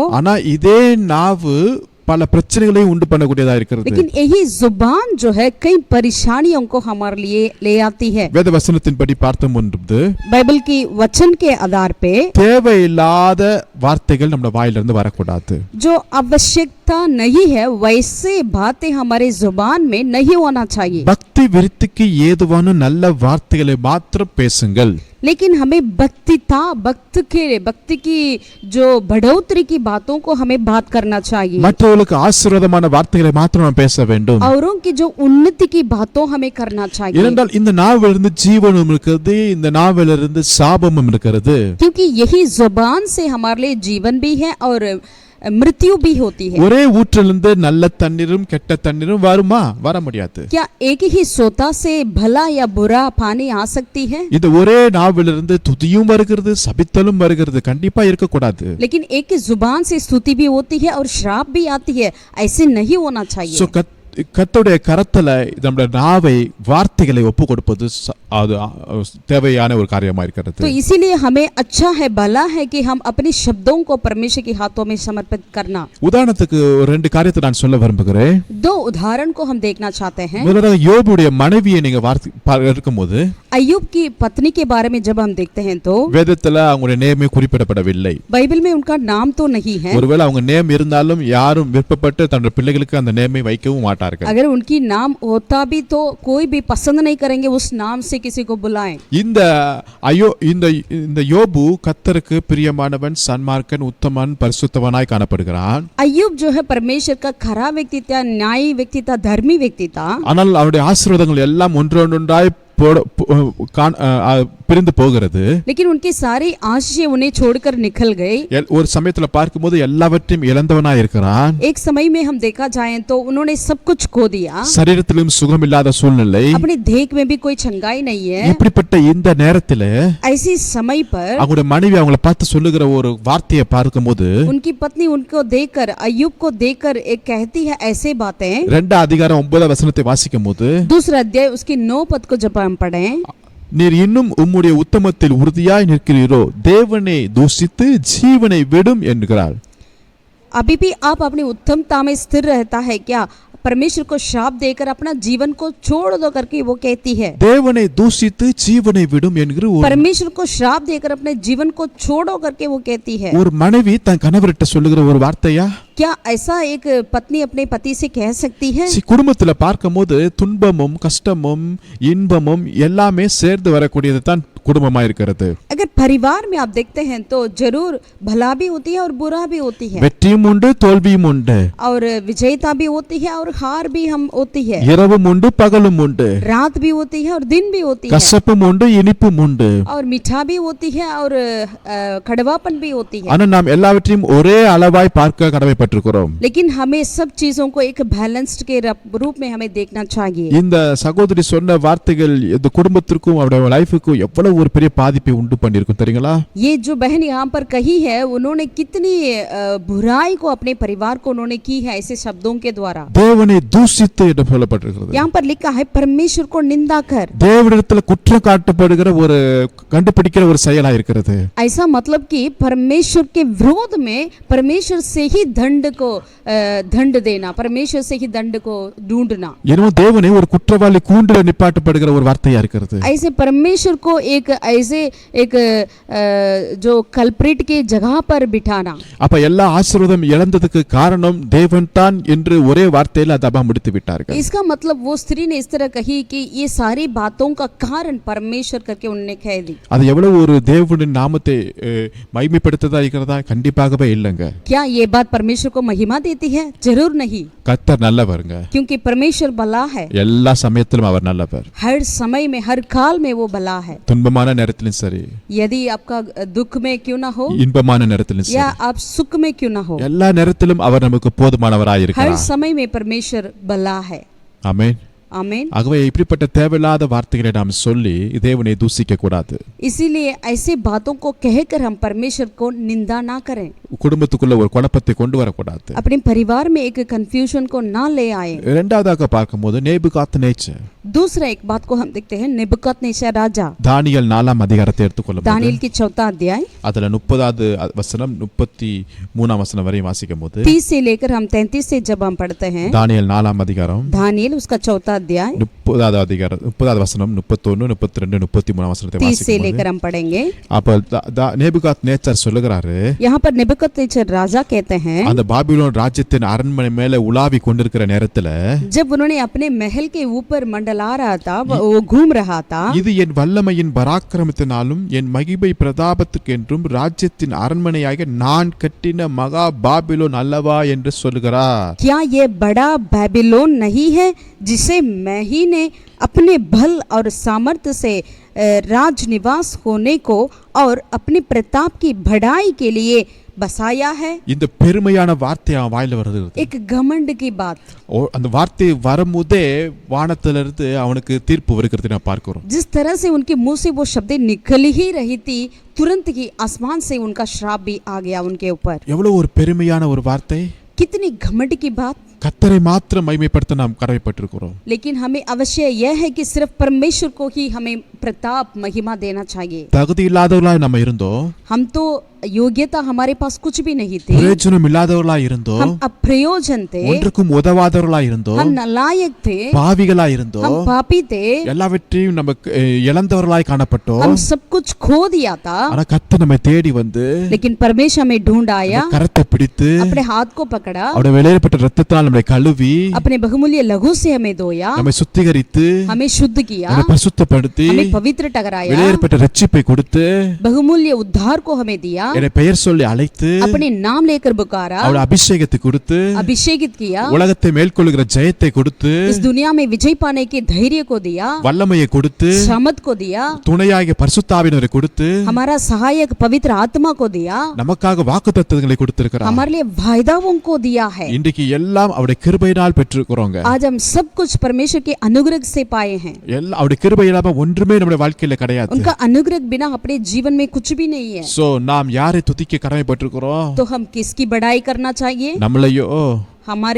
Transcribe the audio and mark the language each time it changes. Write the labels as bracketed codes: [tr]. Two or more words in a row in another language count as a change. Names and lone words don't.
[ta] ஆனா இதே நாவு பல பிரச்சனைகளையும் உண்டு பண்ணக்கூடியதா இருக்கிறது. [hi] लेकिन यही जुबान जो है कई परेशानियों को हमारे लिए ले आती है. [ta] வேத வசனத்தின்படி பார்த்தோம்ன்றது [hi] बाइबल की वचन के आधार पे [ta] தேவையில்லாத வார்த்தைகள் நம்ம வாயிலிருந்து வரக்கூடாது. [hi] जो आवश्यकता नहीं है वैसे बातें हमारे जुबान में नहीं होना चाहिए. [ta] பக்தி விருத்திக்கு ஏதுவான நல்ல வார்த்தைகளை மாத்திரம் பேசுங்கள். [hi] लेकिन हमें भक्ति की जो बढ़ोतरी की बातों को हमें बात करना चाहिए. [ta] மற்றவர்களுக்கு ஆசீர்வாதமான வார்த்தைகளை மாத்திரம் நாம் பேச வேண்டும். [hi] औरों की जो उन्नति की बातों हमें करना चाहिए. [ta] ஏனென்றால் இந்த நாவிலிருந்து ஜீவனும் இருக்கிறது, இந்த நாவிலிருந்து சாபமும் இருக்கிறது. [hi] क्योंकि यही जुबान से हमारे लिए जीवन भी है और मृत्यु भी होती है. [ta] ஒரே ஊற்றிலிருந்து நல்ல தண்ணீரும் கெட்ட தண்ணீரும் வருமா? வர முடியாது. [hi] क्या एक ही सोता से भला या बुरा पानी आ सकती है? [ta] இந்த ஒரே நாவிலிருந்து துதியும் வருகிறது, சபித்தலும் வருகிறது. கண்டிப்பா இருக்க கூடாது. [hi] लेकिन एक ही जुबान से स्तुति भी होती है और श्राप भी आती है, ऐसे नहीं होना चाहिए. [ta] So கர்த்தருடைய கரத்துல நம்முடைய நாவை வார்த்தைகளை ஒப்பு கொடுப்பது அது தேவையான ஒரு காரியமா இருக்கிறது. [hi] तो इसीलिए हमें अच्छा है, भला है कि हम अपने शब्दों को परमेश्वर के हाथों में समर्पित करना। [ta] உதாரணத்துக்கு ஒரு ரெண்டு காரியத்தை நான் சொல்ல விரும்புகிறேன். [hi] दो उदाहरण को हम देखना चाहते हैं। [ta] முதலாவது யோபுடைய மனைவியை நீங்க இருக்கும்போது [hi] अय्यूब की पत्नी के बारे में जब हम देखते हैं तो [ta] வேதத்துல அவங்களுடைய நேமே குறிப்பிடப்படவில்லை. [hi] बाइबल में उनका नाम तो नहीं है। [ta] ஒருவேளை அவங்க நேம் இருந்தாலும் யாரும் விருப்பப்பட்டு தன்னுடைய பிள்ளைகளுக்கு அந்த நேமை வைக்கவும் மாட்டார்கள். [hi] अगर उनकी नाम होता भी तो कोई भी पसंद नहीं करेंगे उस नाम से किसी को बुलाएं। [ta] இந்த யோபு கர்த்தருக்கு பிரியமானவன், சன்மார்க்கன், உத்தமன், பரிசுத்தவனாய் காணப்படுகிறான். [hi] अय्यूब जो है परमेश्वर का खरा व्यक्ति था, न्यायी व्यक्ति था, धर्मी व्यक्ति था। [ta] ஆனால் அவருடைய ஆசீர்வாதங்கள் எல்லாம் ஒன்றொன்றாய் பிரிந்து போகிறது. [hi] लेकिन उनकी सारी आशीषें उन्हें छोड़कर निकल गई। [ta] ஒரு சமயத்துல பார்க்கும்போது எல்லாவற்றையும் இழந்தவனாய் இருக்கிறான். [hi] एक समय में हम देखा जाए तो उन्होंने सब कुछ खो दिया। [ta] சரீரத்திலும் சுகமில்லாத சூழ்நிலை, [hi] अपनी देह में भी कोई चंगाई नहीं है। [ta] இப்படிப்பட்ட இந்த நேரத்துல [hi] ऐसी समय पर [ta] அவங்களுடைய மனைவி அவங்களை பார்த்து சொல்லுகிற ஒரு வார்த்தையை பார்க்கும்போது [hi] उनकी पत्नी उनको देखकर, अय्यूब को देखकर एक कहती है ऐसे बातें। [ta] 2 அதிகாரம் 9 வசனத்தை வாசிக்கும்போது [hi] दूसरा अध्याय उसकी 9 पद को जब हम पढ़ें, [ta] நீர் இன்னும் உம்முடைய உத்தமத்தில் உறுதியாய் நிற்கிறீரோ, தேவனை தூஷித்து ஜீவனை விடும் என்கிறார். [hi] अभी भी आप अपनी उत्तमता में स्थिर रहता है क्या? परमेश्वर को शाप देकर अपना जीवन को छोड़ दो करके वो कहती है। [ta] தேவனை தூஷித்து ஜீவனை விடும் என்கிற [hi] परमेश्वर को शाप देकर अपने जीवन को छोड़ो करके वो कहती है। [ta] ஒரு மனைவி தன் கணவர்கிட்ட சொல்லுகிற ஒரு வார்த்தையா? [hi] क्या ऐसा एक पत्नी अपने पति से कह सकती है? [ta] குடும்பத்துல பார்க்கும்போது துன்பமும் கஷ்டமும் இன்பமும் எல்லாமே சேர்ந்து வரக்கூடியது தான் குடும்பமா இருக்கிறது. [hi] अगर परिवार में आप देखते हैं तो जरूर भला भी होती है और बुरा भी होती है, [ta] வெற்றியும் உண்டு தோல்வியும் உண்டு, [hi] और विजयता भी होती है और हार भी हम होती है, [ta] இரவும் உண்டு பகலும் உண்டு, [hi] रात भी होती है और दिन भी होती है, [ta] கசப்பும் உண்டு இனிப்பும் உண்டு, [hi] और मीठा भी होती है और कड़वापन भी होती है। [ta] ஆனா நாம் எல்லாவற்றையும் ஒரே அளவாய் பார்க்க கடமைப்பட்டிருக்கிறோம். [hi] लेकिन हमें सब चीजों को एक बैलेंस्ड के रूप में हमें देखना चाहिए। [ta] இந்த சகோதரி சொன்ன வார்த்தைகள் இந்த குடும்பத்திற்கும் அவருடைய லைஃபுக்கும் எவ்வளவு ஒரு பெரிய பாதிப்பை உண்டு பண்ணிருக்கும் தெரியுங்களா? [hi] ये जो बहन यहाँ पर कही है उन्होंने कितनी बुराई को अपने परिवार को उन्होंने की है ऐसे शब्दों के द्वारा। [ta] தேவனை தூஷித்து என்று சொல்லப்பட்டிருக்கிறது. [hi] यहाँ पर लिखा है परमेश्वर को निंदा कर। [ta] தேவனிடத்தில் குற்றம் காட்டப்படுகிற ஒரு கண்டுபிடிக்கிற ஒரு செயலா இருக்கிறது. [hi] ऐसा मतलब कि परमेश्वर के विरोध में परमेश्वर से ही दंड देना, परमेश्वर से ही दंड को ढूंढना। [ta] என்னமோ தேவனை ஒரு குற்றவாளி கூண்டில நிப்பாட்டப்படுகிற ஒரு வார்த்தையா இருக்கிறது. [hi] ऐसे परमेश्वर को एक जो कल्प्रिट के जगह पर बिठाना। [ta] அப்ப எல்லா ஆசீர்வாதம் இழந்ததுக்கு காரணம் தேவன் தான் என்று ஒரே வார்த்தையில அதை முடித்து விட்டார்கள். [hi] इसका मतलब वो स्त्री ने इस तरह कही कि ये सारी बातों का कारण परमेश्वर करके उन्होंने कह दी। [ta] அது எவ்வளவு ஒரு தேவனின் நாமத்தை மகிமைப்படுத்ததா இருக்கிறதா? கண்டிப்பாகவே இல்லங்க. [hi] क्या ये बात परमेश्वर को महिमा देती है? जरूर नहीं। [ta] கர்த்தர் நல்லவருங்க. [hi] क्योंकि परमेश्वर भला है। [ta] எல்லா சமயத்திலும் அவர் நல்லவர். [hi] हर समय में, हर काल में वो भला है। [ta] துன்பமான நேரத்திலும் சரி, [hi] यदि आपका दुख में क्यों ना हो [ta] இன்பமான நேரத்திலும் சரி, [hi] या आप सुख में क्यों ना हो, [ta] எல்லா நேரத்திலும் அவர் நமக்கு போதுமானவராய் [hi] हर [ta] இருக்கிறார். [hi] समय में परमेश्वर भला है। [ta] ஆமென். [hi] आमीन। [ta] ஆகவே இப்படிப்பட்ட தேவையில்லாத வார்த்தைகளை நாம் சொல்லி தேவனை தூஷிக்க கூடாது. [hi] इसीलिए ऐसे बातों को कहकर हम परमेश्वर को निंदा ना करें। [ta] குடும்பத்துக்குள்ள ஒரு குழப்பத்தை கொண்டு வரக்கூடாது. [hi] अपने परिवार में एक कंफ्यूजन को ना ले आए। [ta] இரண்டாவதாக பார்க்கும்போது நேபுகாத்நேச்சர், [hi] दूसरा एक बात को हम देखते हैं नेबुकदनेस्सर राजा। [ta] தானியேல் 4ஆம் அதிகாரத்தை எடுத்துக்கொள்ளும்போது [hi] दानियेल की 4वां अध्याय [ta] அதுல 30வது வசனம் 33ஆம் வசனம் வரை வாசிக்கும்போது [hi] 30 से लेकर हम 33 से जब हम पढ़ते हैं, [ta] தானியேல் 4ஆம் அதிகாரம் [hi] दानियेल उसका 4वां अध्याय [ta] 30வது அதிகாரம் 30வது வசனம் 31 32 33ஆம் வசனத்தை [hi] 30 से [ta] வாசிக்கும்போது [hi] लेकर हम पढ़ेंगे। [ta] அப்ப நேபுகாத்நேச்சர் சொல்லுகிறாரு, [hi] यहाँ पर नेबुकदनेस्सर राजा कहते हैं, [ta] அந்த பாபிலோன் ராஜ்யத்தின் அரண்மனை மேல உலாவி கொண்டிருக்கிற நேரத்துல [hi] जब उन्होंने अपने महल के ऊपर मंडला रहा था, वो घूम रहा था, [ta] இது என் வல்லமையின் பராக்கிரமத்தினாலும் என் மகிமை பிரதாபத்துக்கென்றும் ராஜ்யத்தின் அரண்மனையாக நான் கட்டின மகா பாபிலோன் அல்லவா என்று சொல்லுகிறார். [hi] क्या ये बड़ा बेबीलोन नहीं है जिसे मैं ही ने अपने बल और सामर्थ्य से राज निवास होने को और अपने प्रताप की बढ़ाई के लिए बसाया है। [ta] இந்த பெருமையான வார்த்தை அவன் வாயில வருது. [hi] एक घमंड की बात, [ta] அந்த வார்த்தை வரும்போதே வானத்திலிருந்து அவனுக்கு தீர்ப்பு வருகிறது நான் பார்க்கிறோம். [hi] जिस तरह से उनके मुंह से वो शब्द निकल ही रही थी, तुरंत ही आसमान से उनका श्राप भी आ गया उनके ऊपर। [ta] எவ்வளவு ஒரு பெருமையான ஒரு வார்த்தை, [hi] कितनी घमंड की बात। [ta] கர்த்தரை மாத்திரம் மகிமைப்படுத்த நாம் கடமைப்பட்டிருக்கிறோம். [hi] लेकिन हमें अवश्य यह है कि सिर्फ परमेश्वर को ही हमें प्रताप महिमा देना चाहिए. [ta] தகுதி இல்லாதவர்களாய் நம்ம இருந்தோம், [hi] हम तो योग्यता हमारे पास कुछ भी नहीं थी, [ta] பிரயோஜனம் இல்லாதவர்களாய் இருந்தோம், [hi] हम अप्रयोजन थे, [ta] ஒன்றுக்கும் உதவாதவர்களாய் இருந்தோம், [hi] हम नालायक थे, [ta] பாவிகளாய் இருந்தோம், [hi] हम पापी थे, [ta] எல்லாவற்றையும் நமக்கு இழந்தவர்களாய் காணப்பட்டோம். [hi] हम सब कुछ खो दिया था. [ta] ஆனா கர்த்தர் நம்மை தேடி வந்து [hi] लेकिन परमेश्वर हमें ढूंढ आया, [ta] கரத்தை பிடித்து [hi] अपने हाथ को पकड़ा, [ta] அவருடைய வெளியேறப்பட்ட இரத்தத்தால் நம்மை கழுவி [hi] अपने बहुमूल्य लहू से हमें धोया, [ta] நம்மை சுத்திகரித்து [hi] हमें शुद्ध किया, [ta] நம்மை பரிசுத்தப்படுத்தி [hi] हमें पवित्र ठहराया, [ta] வெளியேறப்பட்ட ரட்சிப்பை கொடுத்து [hi] बहुमूल्य उद्धार को हमें दिया, [ta] என்னை பெயர் சொல்லி அழைத்து [hi] अपने नाम लेकर पुकारा, [ta] அவருடைய அபிஷேகத்தை கொடுத்து [hi] अभिषेकित किया, [ta] உலகத்தை மேற்கொள்ளுகிற ஜெயத்தை கொடுத்து [hi] इस दुनिया में विजय पाने के धैर्य को दिया, [ta] வல்லமையை கொடுத்து [hi] सामर्थ को दिया, [ta] துணையாகிய பரிசுத்த ஆவியானவரை கொடுத்து [hi] हमारा सहायक पवित्र आत्मा को दिया, [ta] நமக்காக வாக்குத்தத்தங்களை கொடுத்திருக்கிறார். [hi] हमारे लिए वायदाओं को दिया है. [ta] இன்றைக்கு எல்லாம் அவருடைய கிருபையினால் பெற்றிருக்கிறோங்க. [hi] आज हम सब कुछ परमेश्वर के अनुग्रह से पाए हैं. [ta] எல்லாம் அவருடைய கிருபை இல்லாம ஒன்றுமே நம்முடைய வாழ்க்கையில கிடையாது. [hi] उनका अनुग्रह बिना अपने जीवन में कुछ भी नहीं है. [ta] சோ நாம் யாரை துதிக்க கடமைப்பட்டிருக்கிறோம்? [hi] तो हम किसकी बड़ाई करना चाहिए? [ta] நம்மளையோ, [hi] हमारे